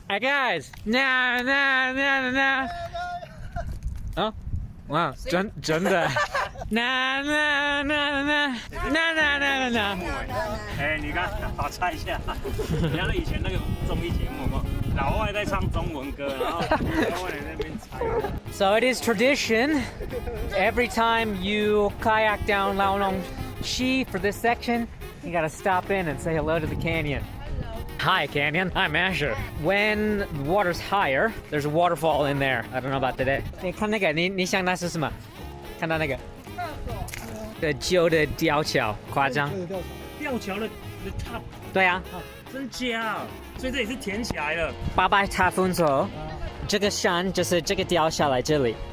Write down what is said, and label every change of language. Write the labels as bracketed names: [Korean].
[English] Hey guys, na na na na. [Chinese] 啊，哇，真的。 Na na na na na na na na. 哎，你看，好猜一下，你看以前那个综艺节目吗？老外在唱中文歌，然后台湾人在那边猜。 [English] So it is tradition. Every time you kayak down Laonong Shi for this section, you gotta stop in and say hello to the canyon. Hi, canyon. I'm Asher. When the water's higher, there's a waterfall in there. I don't know about today. [Chinese] 你看那个，你想那是什么？看到那个？旧的吊桥，夸张。吊桥的 top。对啊。真假？所以这里是填起来了。 800塔分左，这个山就是这个掉下来这里。